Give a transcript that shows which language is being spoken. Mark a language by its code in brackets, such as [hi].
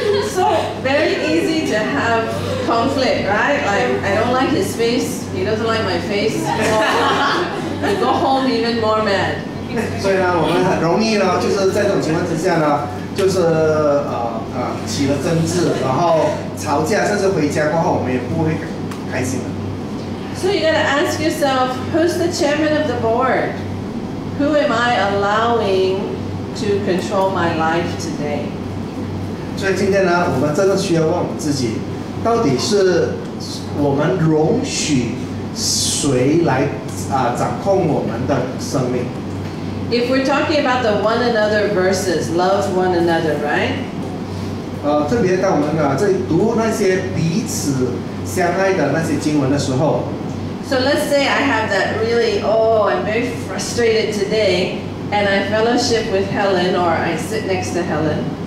[en] So very easy to have conflict, right? Like I don't like his face, he doesn't like my face. We go home even more mad. [zh] 所以呢，我们很容易呢，就是在这种情况之下呢，就是起了争执，然后吵架，甚至回家过后，我们也不会开心了。 [en] So you got to ask yourself, who's the chairman of the board? Who am I allowing to control my life today? [zh] 所以今天呢，我们真的需要问我们自己，到底是我们容许谁来掌控我们的生命？ [en] If we're talking about the one another verses, love one another, right? [zh] 特别当我们在读那些彼此相爱的那些经文的时候。 [en] So let's say I have that really, I'm very frustrated today, and I fellowship with Helen, or I sit next to Helen.